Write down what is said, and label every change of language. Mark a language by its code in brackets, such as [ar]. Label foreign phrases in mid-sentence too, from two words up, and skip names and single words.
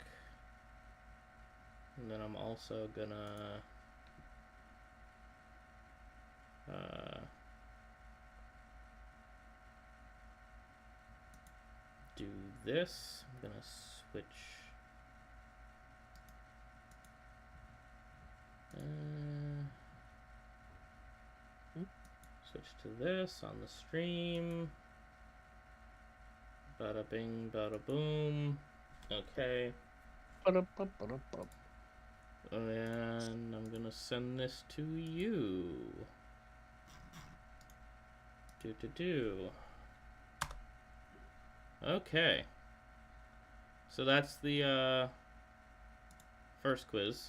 [en] And then I'm also gonna do this. I'm gonna switch switch to this on the stream. Bada bing, bada boom. Okay. Ba-da-ba-ba-da-ba. And I'm gonna send this to you. Do. Okay. So that's the first quiz.